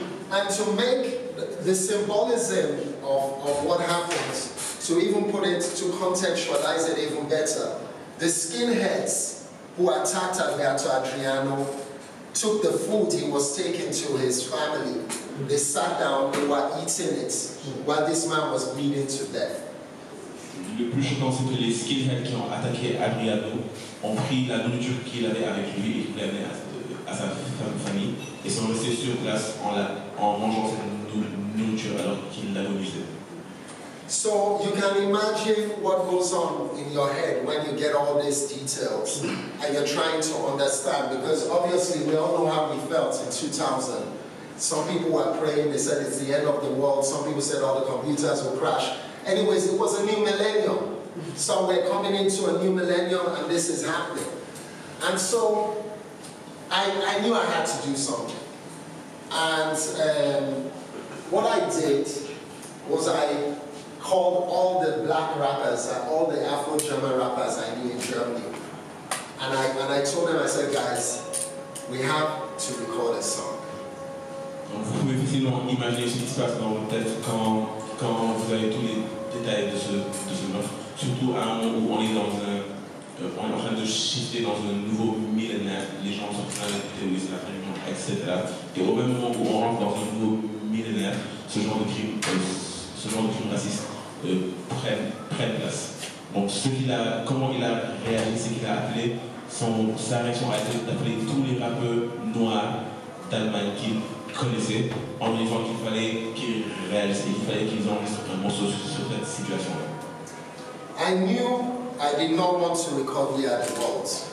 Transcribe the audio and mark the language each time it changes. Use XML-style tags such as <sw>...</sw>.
<en>And to make the symbolism of what happened, to even put it, to contextualize it even better, the skinheads who attacked Alberto Adriano took the food he was taking to his family. They sat down, they were eating it, while this man was bleeding to death.</en> <fr>Le plus choquant, c'est que les skinheads qui ont attaqué Adriano ont pris la nourriture qu'il avait avec lui et qu'il avait à sa famille et sont restés sur place en mangeant cette nourriture alors qu'il l'a refusée.</fr> <en>So you can imagine what goes on in your head when you get all these details and you're trying to understand, because obviously we all know how we felt in 2000. Some people were praying, they said it's the end of the world. Some people said all the computers will crash. Anyways, it was a new millennium. So we're coming into a new millennium and this is happening. And so I knew I had to do something. And what I did was I called all the black rappers, all the Afro-German rappers I knew in Germany. And I told them, I said, guys, we have to record a song.</en> <fr>Donc vous pouvez facilement imaginer ce qui se passe dans votre tête quand vous avez tous les détails de ce meurtre, surtout à un moment où on est on est en train de shifter dans un nouveau millénaire, les gens sont en train de théoriser la fin du monde, etc. Et au même moment où on rentre dans un nouveau millénaire, ce genre de crime raciste prennent place. Donc comment il a réagi, c'est qu'il a appelé, sa réaction a été d'appeler tous les rappeurs noirs d'Allemagne qu'il connaissait en disant qu'il fallait qu'ils réalisent et qu'il fallait qu'ils enregistrent un morceau sur cette situation-là.</fr> <en>I knew I did not want to record We Are the World.</en>